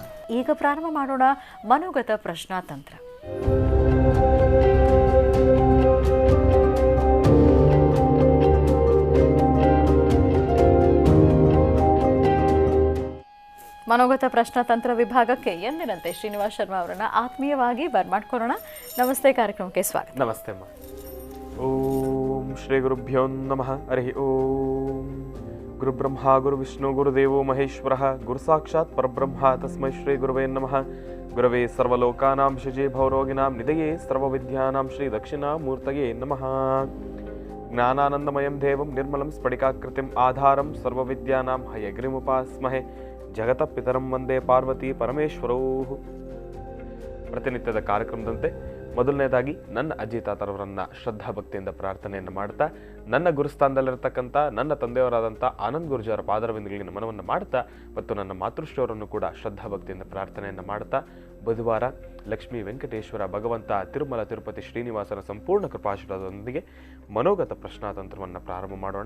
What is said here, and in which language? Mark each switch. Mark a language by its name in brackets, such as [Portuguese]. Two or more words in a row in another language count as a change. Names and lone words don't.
[Kannada] ಈಗ ಪ್ರಾರಂಭ ಮಾಡೋಣ ಮನೋಗತ ಪ್ರಶ್ನಾತಂತ್ರ. ಮನೋಗತ ಪ್ರಶ್ನಾತಂತ್ರ ವಿಭಾಗಕ್ಕೆ ಎಂದಿನಂತೆ ಶ್ರೀನಿವಾಸ್ ಶರ್ಮಾ ಅವರನ್ನ ಆತ್ಮೀಯವಾಗಿ ಬರ್ಮಾಡ್ಕೊಳ್ಳೋಣ. ನಮಸ್ತೆ, ಕಾರ್ಯಕ್ರಮಕ್ಕೆ ಸ್ವಾಗತ. ನಮಸ್ತೆ ಅಮ್ಮ. [Sanskrit] ಓಂ ಶ್ರೀ ಗುರುಭ್ಯೋ ನಮಃ. ಹರಿ ಓಂ. ಗುರು ಬ್ರಹ್ಮ ಗುರು ವಿಷ್ಣು ಗುರುದೇವೋ ಮಹೇಶ್ವರ ಗುರು ಸಾಕ್ಷಾತ್ ಪರಬ್ರಹ್ಮ ತಸ್ಮೈ ಶ್ರೀ ಗುರುವೇ ನಮಃ. ಗುರವೇ ಸರ್ವಲೋಕಾನಾಂ ಶುಜೇ ಭವರೋಗಿನಾಂ ನಿಧಯೇ ಸರ್ವವಿದ್ಯಾನಾಂ ಶ್ರೀ ದಕ್ಷಿಣಾಮೂರ್ತಯೇ ನಮಃ. ಜ್ಞಾನಾನಂದಮಯಂ ದೇವಂ ನಿರ್ಮಲಂ ಸ್ಫಟಿಕಾಕೃತಿಂ ಆಧಾರಂ ಸರ್ವವಿದ್ಯಾನಾಂ ಹಯಗ್ರಿಮುಪಾಸ್ಮಹೆ. ಜಗತಃ ಪಿತರಂ ವಂದೇ ಪಾರ್ವತಿ ಪರಮೇಶ್ವರೋ. [Kannada] ಪ್ರತಿನಿತ್ಯದ ಕಾರ್ಯಕ್ರಮದಂತೆ ಮೊದಲನೇದಾಗಿ ನನ್ನ ಅಜ್ಜಿ ತಾತರವರನ್ನ ಶ್ರದ್ಧಾ ಭಕ್ತಿಯಿಂದ ಪ್ರಾರ್ಥನೆಯನ್ನು ಮಾಡ್ತಾ, ನನ್ನ ಗುರುಸ್ಥಾನದಲ್ಲಿರತಕ್ಕಂಥ ನನ್ನ ತಂದೆಯವರಾದಂಥ ಆನಂದ್ ಗುರುಜಿಯವರ ಪಾದರವಿಂದಗಳಿಗೆ ನಮನವನ್ನು ಮಾಡ್ತಾ, ಮತ್ತು ನನ್ನ ಮಾತೃಶ್ರೀಯವರನ್ನು ಕೂಡ ಶ್ರದ್ಧಾ ಭಕ್ತಿಯಿಂದ ಪ್ರಾರ್ಥನೆಯನ್ನು ಮಾಡ್ತಾ, ಬುಧವಾರ ಲಕ್ಷ್ಮೀ ವೆಂಕಟೇಶ್ವರ ಭಗವಂತ ತಿರುಮಲ ತಿರುಪತಿ ಶ್ರೀನಿವಾಸನ ಸಂಪೂರ್ಣ ಕೃಪಾಶೀರ್ವಾದದೊಂದಿಗೆ ಮನೋಗತ ಪ್ರಶ್ನಾತಂತ್ರವನ್ನು ಪ್ರಾರಂಭ ಮಾಡೋಣ.